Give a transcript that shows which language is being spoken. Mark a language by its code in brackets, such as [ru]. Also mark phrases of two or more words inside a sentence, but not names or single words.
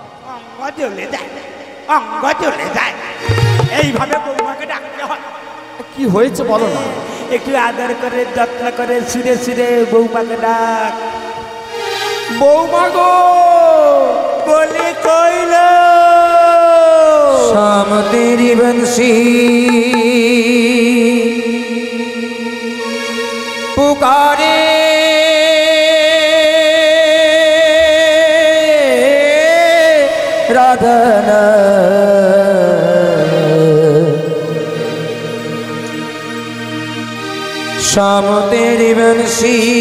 [bn] অঙ্গ চলে যায়, এইভাবে বৌমাকে ডাকতে হয়। কি হয়েছে বলো না? একটু আদর করে, যত্ন করে, সুরে সুরে বৌমাকে ডাক। বৌমা গো, বলি কইল [hi] शाम तेरी बंसी पुकारे राधन शाम तेरी बंसी